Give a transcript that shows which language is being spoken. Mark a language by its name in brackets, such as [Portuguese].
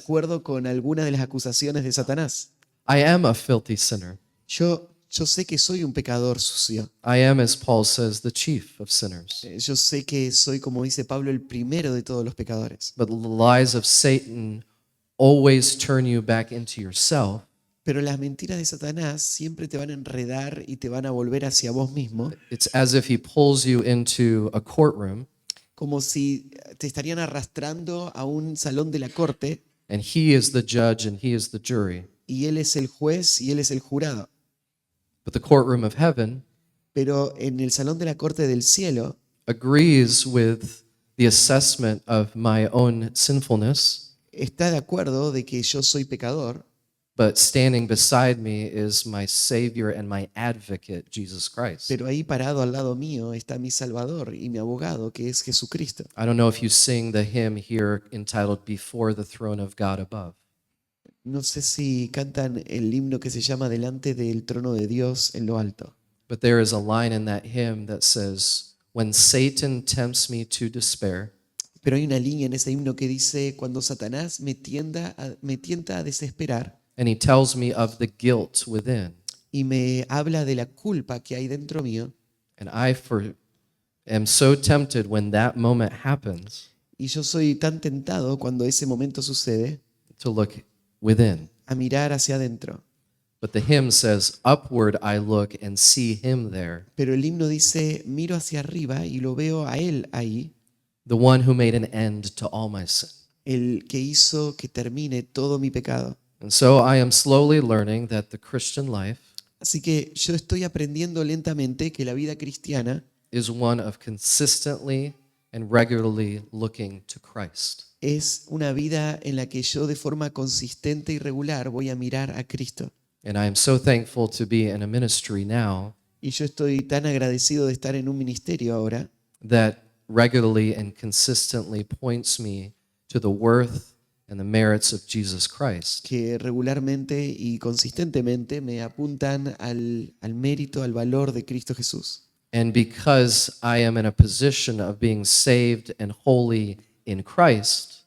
[Spanish] acuerdo con algunas de las acusaciones de Satanás. [English] I am a filthy sinner. [Spanish] Yo sé que soy un pecador sucio. [English] I am, as Paul says, the chief of sinners. [Spanish] Yo sé que soy, como dice Pablo, el primero de todos los pecadores. [English] But the lies of Satan always turn you back into yourself. [Spanish] Pero las mentiras de Satanás siempre te van a enredar y te van a volver hacia vos mismo, [English] It's as if he pulls you into a courtroom [Spanish] como si te estarían arrastrando a un salón de la corte [English] and he is the judge and he is the jury. [Spanish] y él es el juez y él es el jurado. [English] But the courtroom of heaven [Spanish] Pero en el salón de la corte del cielo [English] agrees with the assessment of my own sinfulness, [Spanish] está de acuerdo de que yo soy pecador, [English] but standing beside me is my Savior and my advocate, Jesus Christ. [Spanish] pero ahí parado al lado mío está mi Salvador y mi abogado, que es Jesucristo. [English] I don't know if you sing the hymn here entitled Before the Throne of God Above. [Spanish] No sé si cantan el himno que se llama Delante del trono de Dios en lo alto. [English] But there is a line in that hymn that says, when Satan tempts me to despair, [Spanish] Pero hay una línea en ese himno que dice, cuando Satanás me tienta a desesperar [English] and he tells me of the guilt within, [Spanish] y me habla de la culpa que hay dentro mío, [English] and am so tempted when that moment happens [Spanish] y yo soy tan tentado cuando ese momento sucede [English] to look within. [Spanish] a mirar hacia adentro. [English] But the hymn says, upward I look and see him there, [Spanish] Pero el himno dice, miro hacia arriba y lo veo a él ahí, [English] the one who made an end to all my sin. [Spanish] el que hizo que termine todo mi pecado. [English] And so I am slowly learning that the Christian life [Spanish] Así que yo estoy aprendiendo lentamente que la vida cristiana [English] is one of consistently and regularly looking to Christ. [Spanish] es una vida en la que yo de forma consistente y regular voy a mirar a Cristo. [English] And I am so thankful to be in a ministry now [Spanish] Y yo estoy tan agradecido de estar en un ministerio ahora [English] that regularly and consistently points me to the worth and the merits of Jesus Christ. [Spanish] que regularmente y consistentemente me apuntan al mérito, al valor de Cristo Jesús. [English] And because I am in a position of being saved and holy in Christ,